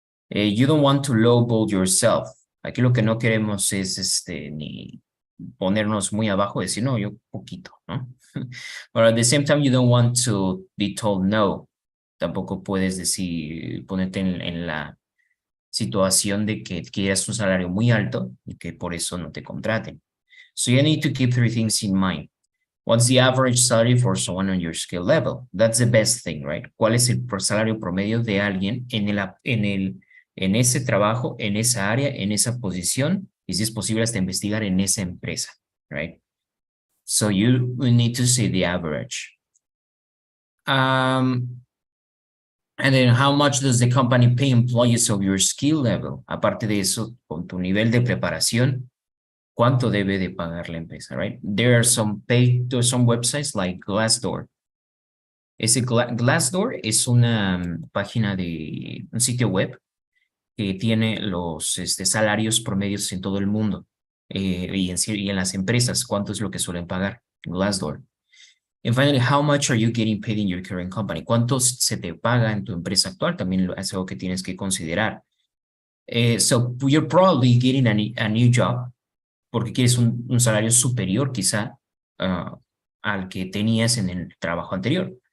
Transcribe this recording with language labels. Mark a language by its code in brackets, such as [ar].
[en] You don't want to lowball yourself. [es] Aquí lo que no queremos es ni ponernos muy abajo, decir, no, yo poquito, ¿no? [en] But at the same time, you don't want to be told no. [es] Tampoco puedes decir, ponerte en la situación de que quieras un salario muy alto y que por eso no te contraten. [en] So you need to keep three things in mind. What's the average salary for someone on your skill level? That's the best thing, right? [es] ¿Cuál es el salario promedio de alguien en ese trabajo, en esa área, en esa posición? Y si es posible hasta investigar en esa empresa, right? [en] So you need to see the average. And then how much does the company pay employees of your skill level? [es] Aparte de eso, con tu nivel de preparación, ¿cuánto debe de pagar la empresa, right? [en] There are some websites like Glassdoor. [es] Glassdoor es una página de un sitio web que tiene los salarios promedios en todo el mundo y en las empresas, cuánto es lo que suelen pagar. [en] Glassdoor. And finally, how much are you getting paid in your current company? [es] ¿Cuánto se te paga en tu empresa actual? También es algo que tienes que considerar. [en] So you're probably getting a new job [es] porque quieres un salario superior quizá al que tenías en el trabajo anterior.